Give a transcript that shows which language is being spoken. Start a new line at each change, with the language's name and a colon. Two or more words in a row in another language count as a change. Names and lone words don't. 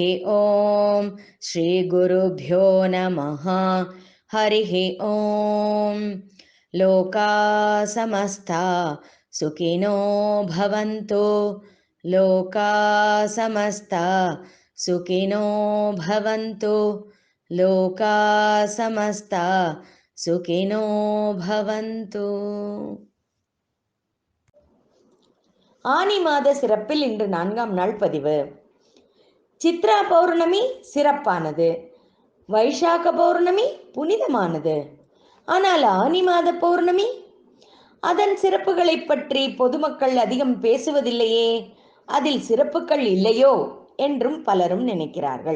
Sanskrit: ॐ श्रीगुरुभ्यो नमः हरिः ॐ लोका समस्ता सुखिनो भवन्तु लोका समस्ता सुखिनो भवन्तु लोका समस्ता सुखिनो भवन्तु।
Tamil: ஆனி மாத சிறப்பில் இன்று 4ஆம் நாள் பதிவு. சித்ரா பௌர்ணமி சிறப்பானது, வைசாக பௌர்ணமி புனிதமானது. ஆனால் ஆனி மாத பௌர்ணமி அதன் சிறப்புகளைப் பற்றி பொதுமக்கள் அதிகம் பேசுவதில்லையே, அதில் சிறப்புகள் இல்லையோ என்றும் பலரும் நினைக்கிறார்கள்.